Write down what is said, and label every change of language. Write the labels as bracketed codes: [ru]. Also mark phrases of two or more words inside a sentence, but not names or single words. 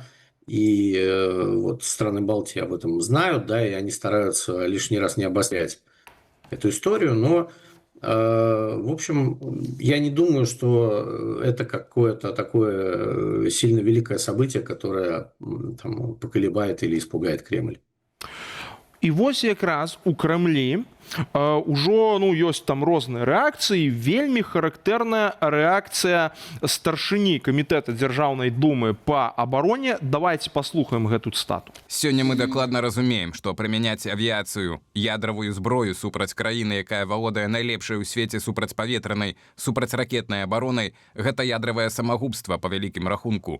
[ru] И вот страны Балтии об этом знают, да, и они стараются лишний раз не обострять эту историю. Но, в общем, я не думаю, что это какое-то такое сильно великое событие, которое там поколебает или испугает Кремль. [be] І вось якраз у Крамлі ўжо, ну, ёсць там розныя рэакцыі, вельмі характэрная рэакцыя старшыні камітэта дзяржаўнай думы па абароне. Давайте паслухаем гэту цытату. Сёння мы дакладна разумеем, што прымяняць авіяцыю, ядравую зброю супраць краіны, якая валодае найлепшай у свеце супрацьпаветранай, супрацьракетнай абаронай, гэта ядравае самагубства па вялікім рахунку.